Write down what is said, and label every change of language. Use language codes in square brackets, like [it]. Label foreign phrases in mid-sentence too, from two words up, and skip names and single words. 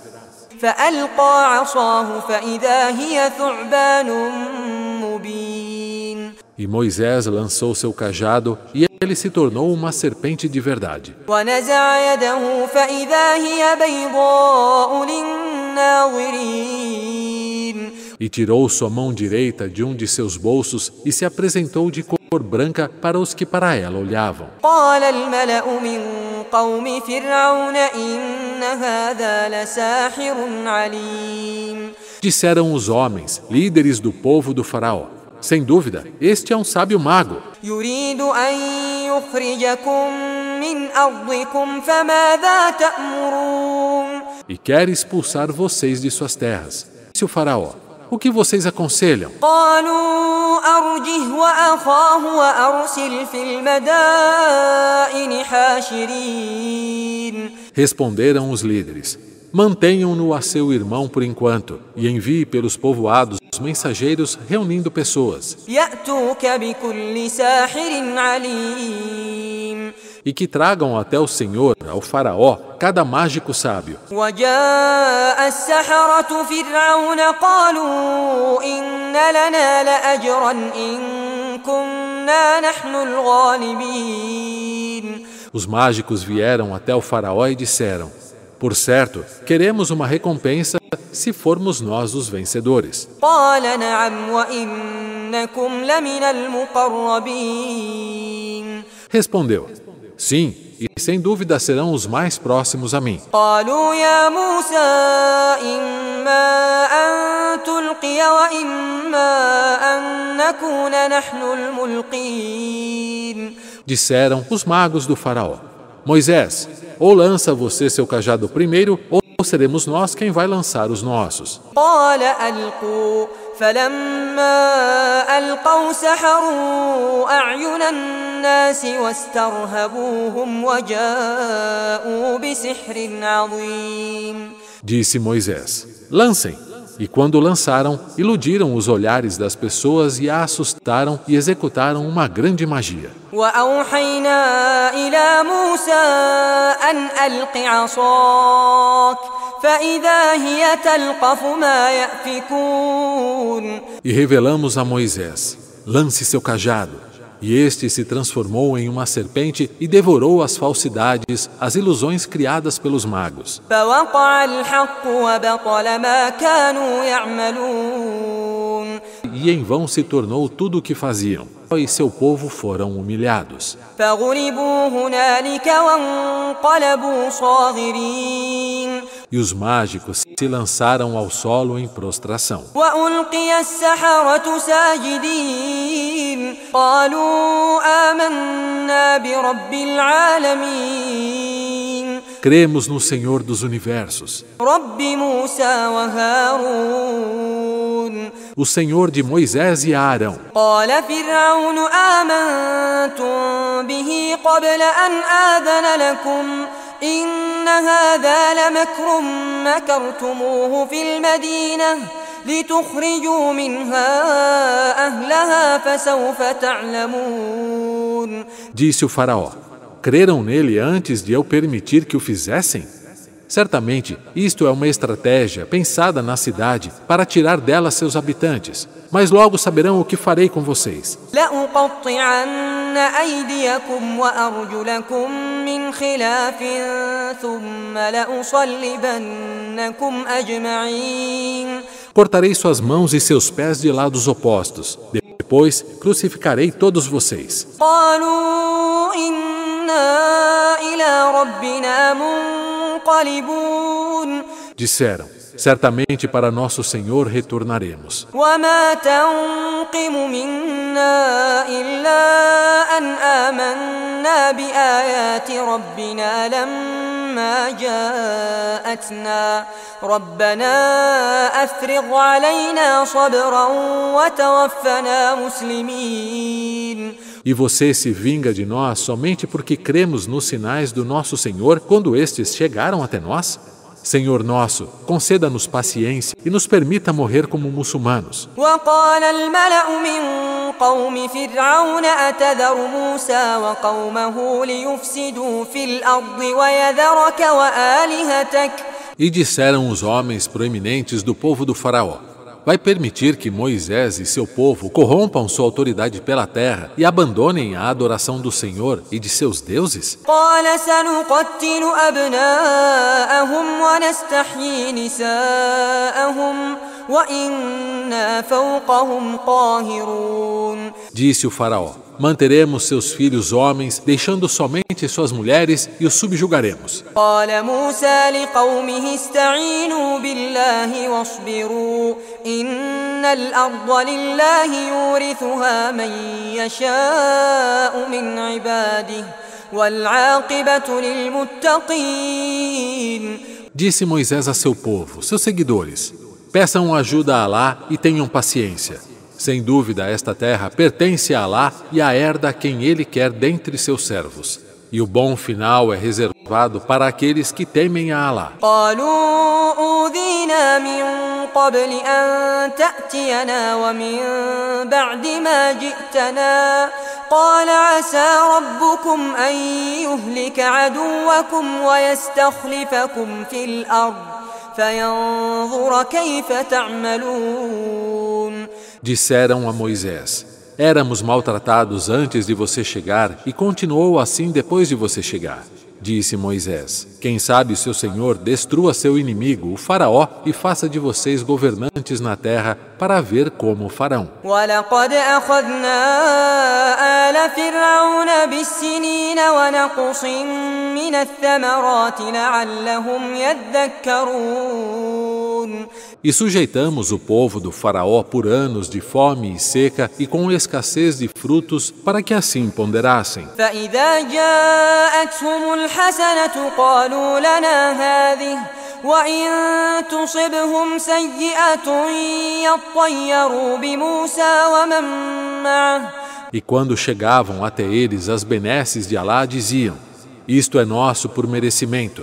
[ar] فألقى عصاه فإذا هي ثعبان مبين. [pt] E Moisés lançou seu cajado e ele se tornou uma serpente de verdade. [ar] ونزع يده فإذا هي بيضاء للناظرين. [pt] E tirou sua mão direita de um de seus bolsos e se apresentou de cor branca para os que para ela olhavam. [ar] قال الملأ من قوم فرعون إن هذا لساحر عليم. [pt] Disseram os homens, líderes do povo do faraó: Sem dúvida, este é um sábio mago. [ar] يريد أن يخرجكم من أرضكم فماذا تأمرون. [pt] E quer expulsar vocês de suas terras. Disse o faraó: O que vocês aconselham? [ar] قالوا أرجه وأخاه وأرسل في المدائن حاشرين. [pt] Responderam os líderes: Mantenham-no a seu irmão por enquanto e envie pelos povoados mensageiros reunindo pessoas. [ar] يأتوك بكل ساحر عليم. [pt] E que tragam até o Senhor, ao faraó, cada mágico sábio. [ar] وجاء السحرة فرعون قالوا إن لنا لأجرا إن كنا نحن الغالبين. [pt] Os mágicos vieram até o faraó e disseram: Por certo, queremos uma recompensa se formos nós os vencedores. [ar] قال نعم وإنكم لمن المقربين. [pt] Respondeu: Sim, e sem dúvida serão os mais próximos a mim. [ar] قالوا يا موسى إما أن تلقي وإما أن نكون نحن الملقين. [pt] Disseram os magos do faraó: Moisés, ou lança você seu cajado primeiro, ou seremos nós quem vai lançar os nossos. [ar] قال ألقوا فلما ألقوا سحروا أعين الناس واسترهبوهم وجاءوا بسحر عظيم. [pt] Disse Moisés: Lancem. E quando lançaram, iludiram os olhares das pessoas e a assustaram e executaram uma grande magia. [ar] وأوحينا إلى موسى أن ألق عصاك فإذا هي تلقف ما يأفكون. [pt] E revelamos a Moisés: Lance seu cajado. E este se transformou em uma serpente e devorou as falsidades, as ilusões criadas pelos magos. [ar] فوقع الحق وبطل ما كانوا يعملون. [pt] E em vão se tornou tudo o que faziam, e seu povo foram humilhados. [ar] فغلبوا هنالك وانقلبوا صاغرين. [pt] E os mágicos se lançaram ao solo em prostração. [ar] وألقي السحرة ساجدين قالوا آمنا برب العالمين. [pt] Cremos no Senhor dos Universos, [ar] رب موسى وهارون. [pt] o Senhor de Moisés e Arão. [ar] قال فرعون آمنتم به قبل أن آذن لكم إن هذا لمكر مكرتموه في المدينة لتخرجوا منها أهلها فسوف تعلمون. [pt] Disse o faraó: creram nele antes de eu permitir que o fizessem? Certamente, isto é uma estratégia pensada na cidade para tirar dela seus habitantes. Mas logo saberão o que farei com vocês. [ar] لأقطعن أيديكم وأرجلكم من خلاف ثم لأصلبنكم أجمعين. [pt] Cortarei suas mãos e seus pés de lados opostos. Depois crucificarei todos vocês. [ar] قالوا إنا إلى ربنا منقلبون. [pt] Disseram: certamente para nosso Senhor retornaremos. [ar] وما تنقم منا إلا أن آمنا بآيات ربنا لما جاءتنا ربنا أفرغ علينا صبرا وتوفنا مسلمين. [pt] E você se vinga de nós somente porque cremos nos sinais do nosso Senhor quando estes chegaram até nós? Senhor nosso, conceda-nos paciência e nos permita morrer como muçulmanos. [ar] وقال الملأ من قوم فرعون أتذر موسى وقومه ليفسدوا في الأرض ويذرك وآلهتك. [pt] E disseram os homens proeminentes do povo do faraó: vai permitir que Moisés e seu povo corrompam sua autoridade pela terra e abandonem a adoração do Senhor e de seus deuses? [ar] قال سنقتل أبناءهم ونستحيي نساءهم وإنا فوقهم قاهرون. [pt] Disse o faraó: manteremos seus filhos homens, deixando somente suas mulheres, e os subjugaremos. [ar] قال موسى لقومه استعينوا بالله واصبروا إن الأرض لله يورثها من يشاء من عباده والعاقبة للمتقين. [pt] Disse Moisés a seu povo, seus seguidores: peçam ajuda a Alá e tenham paciência. Sem dúvida, esta terra pertence a Alá e a herda quem Ele quer dentre seus servos. E o bom final é reservado para aqueles que temem a Alá. [ar] قالوا أوذينا من قبل أن تأتينا ومن بعد ما جئتنا قال عسى ربكم أن يهلك عدوكم ويستخلفكم في الأرض فينظر كيف تعملون. [pt] Disseram a Moisés: éramos maltratados antes de você chegar e continuou assim depois de você chegar. Disse Moisés: quem sabe seu Senhor destrua seu inimigo, o faraó, e faça de vocês governantes na terra para ver como farão. [ar] ولقد أخذنا آل فرعون بالسنين ونقص من الثمرات لعلهم يذكرون. [pt] E sujeitamos o povo do faraó por anos de fome e seca e com escassez de frutos para que assim ponderassem. [ar] فإذا جاءتهم الحسنة قالوا لنا هذه وإن تصبهم سيئة يطيروا بموسى ومن معه. [pt] E quando chegavam até eles as benesses de Alá, diziam: isto é nosso por merecimento.